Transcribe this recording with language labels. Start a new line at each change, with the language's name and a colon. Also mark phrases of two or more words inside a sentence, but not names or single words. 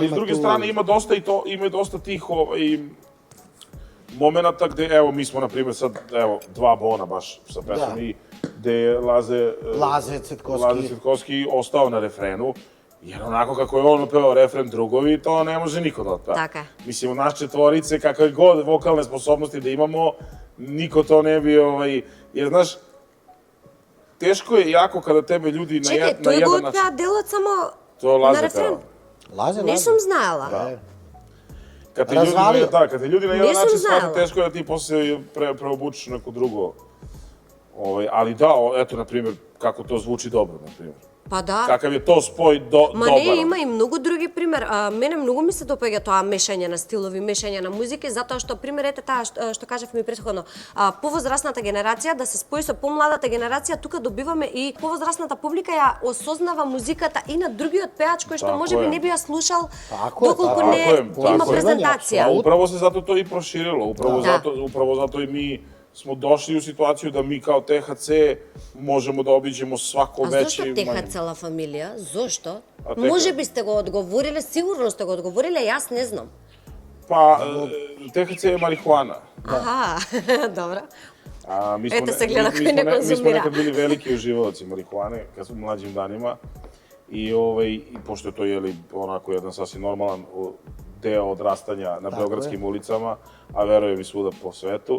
Serbian: Ali s druge strane ima dosta tih momenta gde, evo, mi smo, na primjer, sad, evo, 2 Bona baš sa pesmom i gde je Laze Cvetkovski ostao na refrenu, jer onako kako je on opevao refren drugovi, to ne može niko da otpeva.
Macedonian: Така.
Serbian: Mislim, u naš četvorice, kakve god vokalne sposobnosti da imamo, niko to ne bi, jer znaš, teško je jako kada tebe ljudi na jedan način... Čekaj,
Macedonian: тој го отпеа делот само
Serbian: To
Macedonian: на
Serbian: Laza
Macedonian: рефрен?
Serbian: peva. Laze,
Macedonian: Не
Serbian: Laze.
Macedonian: сум знаела.
Serbian: Da. Kad te Razvalio. ljudi, kad te ljudi na jedan Nisam način shvate, znala. teško je da ti posle preobučeš neko drugo. Ali da, eto, na primjer, kako to zvuči dobro, na primjer.
Macedonian: Па да.
Serbian: Kakav je to spoj
Macedonian: Ма
Serbian: dobar.
Macedonian: не, има и многу други пример. Мене многу ми се допаѓа тоа мешање на стилови, мешање на музики, затоа што пример ете таа што кажавме претходно. Повозрасната генерација да се спои со помладата генерација, тука добиваме и повозрасната публика ја осознава музиката и на другиот пеач кој што
Serbian: Тако
Macedonian: можеби е. не би ја слушал
Serbian: Тако е,
Macedonian: доколку
Serbian: тако
Macedonian: не
Serbian: е,
Macedonian: има
Serbian: тако е.
Macedonian: презентација.
Serbian: A upravo se zato to i proširilo, Da. upravo zato i mi smo došli u situaciju da mi kao THC možemo da obiđemo svako
Macedonian: А
Serbian: veće
Macedonian: зошто
Serbian: i
Macedonian: теха
Serbian: manje.
Macedonian: цела фамилија? Зошто? А теха- Може би сте го одговориле, сигурно сте го одговориле, јас не знам.
Serbian: Pa, THC je marihuana.
Macedonian: Аха, добро.
Serbian: A mi smo, Ете se gleda koji ne mi smo konzumira. nekad bili veliki uživaoci marihuane, kad smo u mlađim danima. I pošto je to onako jedan sasvim normalan deo odrastanja na beogradskim ulicama, a verujem i svuda po svetu.